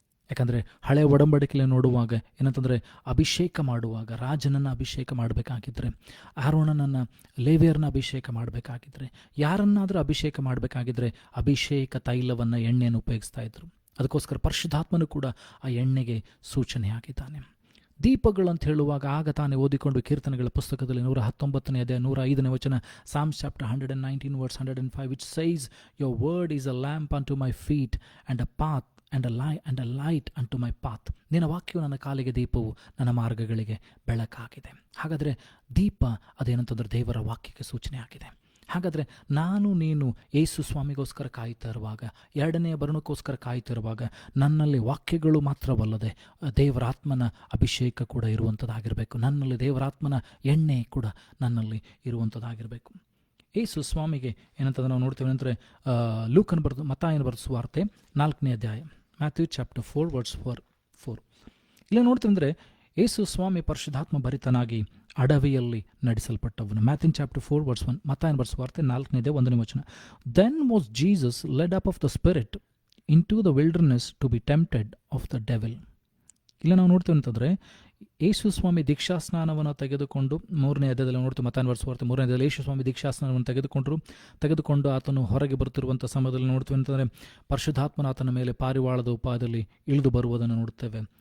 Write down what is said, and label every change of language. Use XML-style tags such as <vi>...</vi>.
<kn>ಯಾಕಂದರೆ ಹಳೆಯ ಒಡಂಬಡಿಕೆಯಲ್ಲಿ ನೋಡುವಾಗ ಏನಂತಂದರೆ, ಅಭಿಷೇಕ ಮಾಡುವಾಗ ರಾಜನನ್ನು ಅಭಿಷೇಕ ಮಾಡಬೇಕಾಗಿದ್ದರೆ, ಆರೋನನನ್ನು, ಲೇವಿಯರನ್ನ ಅಭಿಷೇಕ ಮಾಡಬೇಕಾಗಿದ್ದರೆ, ಯಾರನ್ನಾದರೂ ಅಭಿಷೇಕ ಮಾಡಬೇಕಾಗಿದ್ದರೆ ಅಭಿಷೇಕ ತೈಲವನ್ನು, ಎಣ್ಣೆಯನ್ನು ಉಪಯೋಗಿಸ್ತಾ ಇದ್ರು. ಅದಕ್ಕೋಸ್ಕರ ಪರಿಶುದ್ಧಾತ್ಮನು ಕೂಡ ಆ ಎಣ್ಣೆಗೆ ಸೂಚನೆಯಾಗಿದ್ದಾನೆ. ದೀಪಗಳು ಅಂತ ಹೇಳುವಾಗ ಆಗ ತಾನೇ ಓದಿಕೊಂಡು ಕೀರ್ತನೆಗಳ ಪುಸ್ತಕದಲ್ಲಿ 119ನೇ ಅಧ್ಯಾಯ 105ನೇ ವಚನ,</kn> <en>Psalms chapter 119 verse 105, which says, your word is a lamp unto my feet and a path and a light unto my path.</en> <kn>ನಿನ್ನ ವಾಕ್ಯವು ನನ್ನ ಕಾಲಿಗೆ ದೀಪವು, ನನ್ನ ಮಾರ್ಗಗಳಿಗೆ ಬೆಳಕಾಗಿದೆ. ಹಾಗಾದರೆ ದೀಪ ಅದೇನಂತಂದ್ರೆ ದೇವರ ವಾಕ್ಯಕ್ಕೆ ಸೂಚನೆ ಆಗಿದೆ. ಹಾಗಾದರೆ ನಾನು ನೀನು ಯೇಸು ಸ್ವಾಮಿಗೋಸ್ಕರ ಕಾಯ್ತಾ ಇರುವಾಗ, ಎರಡನೆಯ ಬರಣಕ್ಕೋಸ್ಕರ ಕಾಯ್ತಾ ಇರುವಾಗ, ನನ್ನಲ್ಲಿ ವಾಕ್ಯಗಳು ಮಾತ್ರವಲ್ಲದೆ ದೇವರಾತ್ಮನ ಅಭಿಷೇಕ ಕೂಡ ಇರುವಂಥದ್ದಾಗಿರಬೇಕು. ನನ್ನಲ್ಲಿ ದೇವರಾತ್ಮನ ಎಣ್ಣೆ ಕೂಡ ನನ್ನಲ್ಲಿ ಇರುವಂಥದ್ದಾಗಿರಬೇಕು. ಯೇಸು ಸ್ವಾಮಿಗೆ ಏನಂತಂದ್ರೆ ನಾವು ನೋಡ್ತೇವೆ ಅಂದರೆ, ಮತ್ತಾಯನ ಬರೆದ ಸುವಾರ್ತೆ 4ನೇ ಅಧ್ಯಾಯ,</kn> <en>Matthew chapter 4 verse 4.</en> <kn>ಇಲ್ಲಿ ನೋಡ್ತೇವೆ ಅಂದರೆ, ಯೇಸು ಸ್ವಾಮಿ ಪರಿಶುದ್ಧಾತ್ಮ ಭರಿತನಾಗಿ ಅಡವಿಯಲ್ಲಿ ನಡೆಸಲ್ಪಟ್ಟವನು.</kn> <en>Matthew chapter 4 verse 1,</en> <kn>ಮತ್ತಾಯನ ಬರೆದ ಸುವಾರ್ತೆ 4ನೇ ಅಧ್ಯಾಯ 1ನೇ ವಚನ.</kn> <en>Then was Jesus led up of the Spirit into the wilderness to be tempted of the devil.</en> <kn>ಇಲ್ಲಿ ನಾವು ನೋಡ್ತೇವೆ ಅಂತಂದರೆ, ಯೇಸು ಸ್ವಾಮಿ ದೀಕ್ಷಾಸ್ನಾನವನ್ನು ತೆಗೆದುಕೊಂಡು 3ನೇ ಅಧ್ಯಾಯದಲ್ಲಿ ನೋಡ್ತೀವಿ, ಮತ್ತಾಯನ ಬರೆದ ಸುವಾರ್ತೆ 3ನೇ ಅಧ್ಯಾಯದಲ್ಲಿ ಯೇಸು ಸ್ವಾಮಿ ದೀಕ್ಷಾಸ್ನಾನವನ್ನು ತೆಗೆದುಕೊಂಡು ಆತನು ಹೊರಗೆ ಬರುತ್ತಿರುವಂಥ ಸಮಯದಲ್ಲಿ ನೋಡ್ತೀವಿ ಅಂತಂದರೆ, ಪರಿಶುದ್ಧಾತ್ಮನ ಆತನ ಮೇಲೆ ಪಾರಿವಾಳದ ಉಪಾಯದಲ್ಲಿ ಇಳಿದು ಬರುವುದನ್ನು ನೋಡ್ತೇವೆ.</kn>